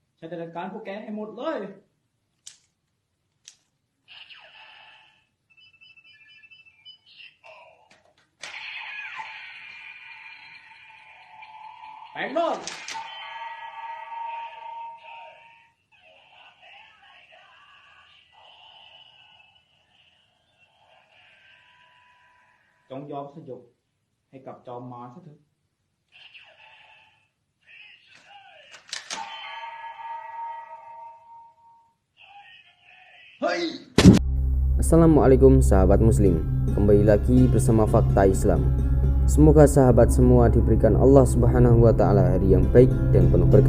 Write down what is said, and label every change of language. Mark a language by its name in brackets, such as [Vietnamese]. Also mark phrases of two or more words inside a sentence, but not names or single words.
[Thai] จะจัดการพวกแกให้หมดเลยแปลงร่างจงยอมสยบให้กับจอมมารซะเถอะ [Indonesian] Assalamualaikum sahabat muslim. Kembali lagi bersama Fakta Islam. Semoga sahabat semua diberikan [Arabic] الله سبحانه وتعالى [Indonesian] hari yang baik dan penuh berkah.